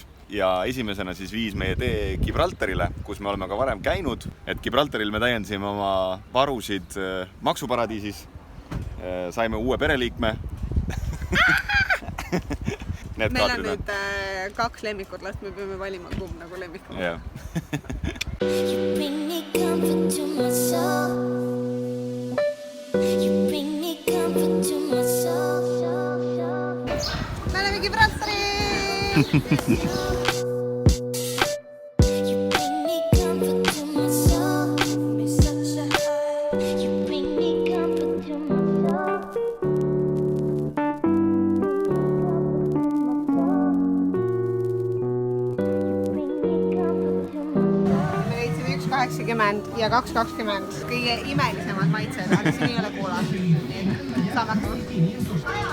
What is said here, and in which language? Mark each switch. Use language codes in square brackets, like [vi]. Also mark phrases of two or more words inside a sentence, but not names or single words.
[et] Ja esimesena siis viis meie tee Gibraltarile, kus me oleme ka varem käinud. Et Gibraltaril me täiendasime oma varusid maksuparadiisis. Saime uue pereliikme. Meil on nüüd 2 lemmikurlast, me peame valima kumb nagu lemmikur. [en] Yeah. You bring me comfort to my soul. You bring me comfort to my soul. [et] Me oleme Gibraltaris! [en] You bring me comfort to my soul. You bring me comfort to my [et] Me leidsime 1,80 ja 2,20. Kõige imelisemad maitsed, aga siin ei ole koola. Saab hakkama.